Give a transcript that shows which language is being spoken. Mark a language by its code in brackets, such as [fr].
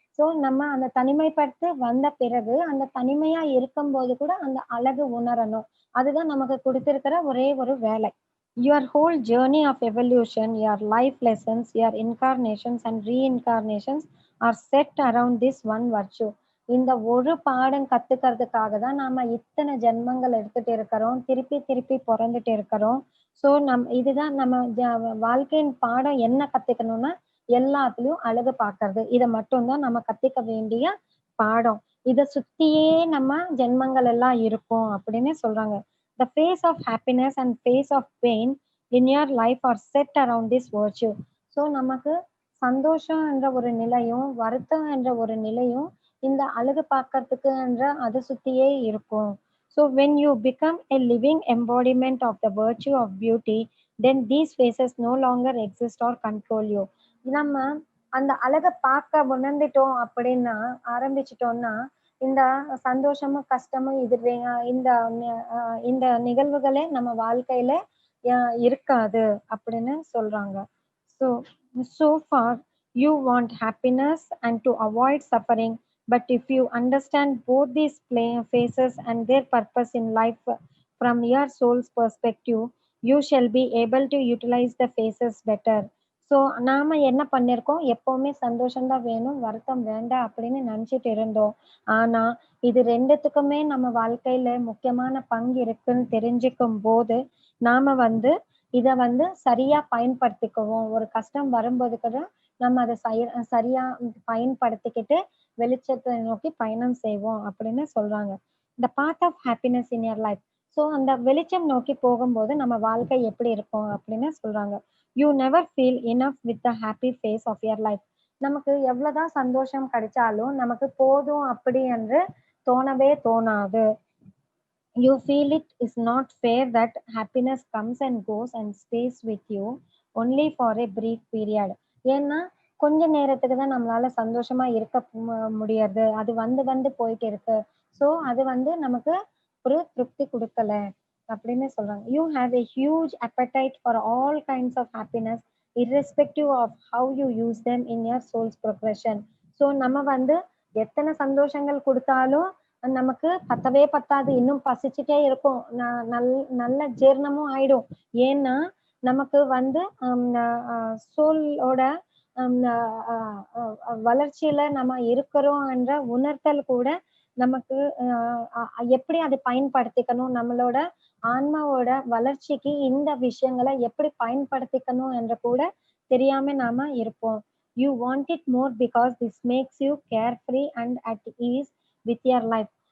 [ta] So நம்ம அந்த தனிமைப்படுத்தி வந்த பிறகு அந்த தனிமையா இருக்கும்போது கூட அந்த அழகு உணரணும். அதுதான் நமக்கு கொடுத்திருக்கிற ஒரே ஒரு வேலை. [en] Your whole journey of evolution, your life lessons, your incarnations and reincarnations are set around this one virtue. [ta] இந்த ஒரு பாடம் கத்துக்கிறதுக்காக தான் நாம இத்தனை ஜென்மங்கள் எடுத்துட்டு இருக்கிறோம், திருப்பி திருப்பி பிறந்துட்டு இருக்கிறோம். ஸோ இதுதான் நம்ம வாழ்க்கையின் பாடம். என்ன கத்துக்கணும்னா எல்லாத்துலயும் அழகு பார்க்கறது. இதை மட்டும்தான் நம்ம கத்துக்க வேண்டிய பாடம். இத சுத்தியே நம்ம ஜென்மங்கள் எல்லாம் இருக்கும் அப்படின்னு சொல்றாங்க. [en] The phase of happiness and phase of pain in your life are set around this virtue. [ta] So நமக்கு சந்தோஷம் என்ற ஒரு நிலையும், வருத்தம் என்ற ஒரு நிலையும் இந்த அழகு பார்க்கறதுக்கு என்ற அத சுத்தியே இருக்கும். [en] So when you become a living embodiment of the virtue of beauty, then these phases no longer exist or control you. [ta] நம்ம அந்த அழக பார்க்க உணர்ந்துட்டோம் அப்படின்னா ஆரம்பிச்சுட்டோம்னா, இந்த சந்தோஷமும், கஷ்டமும் இது இந்த இந்த நிகழ்வுகளே நம்ம வாழ்க்கையில அ இருக்காது அப்படின்னு சொல்றாங்க. [en] So so far you want happiness and to avoid suffering, but if you understand both these phases and their purpose in life from your soul's perspective, you shall be able to utilize the phases better. [ta] So நாம என்ன பண்ணியிருக்கோம், எப்பவுமே சந்தோஷம் தான் வேணும், வருத்தம் வேண்டாம் அப்படின்னு நினைச்சிட்டு இருந்தோம். ஆனா, இது 2த்துக்குமே நம்ம வாழ்க்கையில முக்கியமான பங்கு இருக்குன்னு தெரிஞ்சுக்கும்போது, நாம வந்து இத வந்து சரியா பயன்படுத்திக்குவோம். ஒரு கஷ்டம் வரும்போது கூட நம்ம அத சரியா பயன்படுத்திக்கிட்டு வெளிச்சத்தை நோக்கி பயணம் செய்வோம் அப்படின்னு சொல்றாங்க. [en] "The path of happiness in your life." [ta] So அந்த வெளிச்சம் நோக்கி போகும்போது நம்ம வாழ்க்கை எப்படி இருக்கும் அப்படின்னு சொல்றாங்க. [en] "You never feel enough with the happy face of your life." [ta] நமக்கு எவ்வளவுதான் சந்தோஷம் கிடைச்சாலும் நமக்கு போதும் அப்படி என்று தோணவே தோணாது. [en] You feel it is not fair that happiness comes and goes and stays with you only for a brief period. [ta] ஏன்னா, கொஞ்ச நேரத்துக்கு தான் நம்மளால சந்தோஷமா இருக்க முடியாது. அது வந்து வந்து போயிட்டு இருக்கு. ஸோ அது வந்து நமக்கு ஒரு திருப்தி குடுக்கல அப்படின்னு சொல்றாங்க. [en] You have a huge appetite for all kinds of happiness irrespective of how you use them in your soul's progression. [ta] So நம்ம வந்து எத்தன சந்தோஷங்கள் குடுத்தாலும் நமக்கு பத்தவே பத்தாது. இன்னும் பசிச்சுட்டே இருக்கும். நல்ல ஜீரணமும் ஆயிடும். ஏன்னா, நமக்கு வந்து சோலோட அம் அ அ அ வளர்ச்சியில நம்ம இருக்கிறோம் என்ற உணர்த்தல் கூட நமக்கு எப்படி அதை பயன்படுத்திக்கணும், நம்மளோட ஆன்மாவோட வளர்ச்சிக்கு இந்த விஷயங்கள எப்படி பயன்படுத்திக்கணும் என்று கூட தெரியாம நாம இருப்போம். [en] You want it more because this makes you carefree and at ease with your life.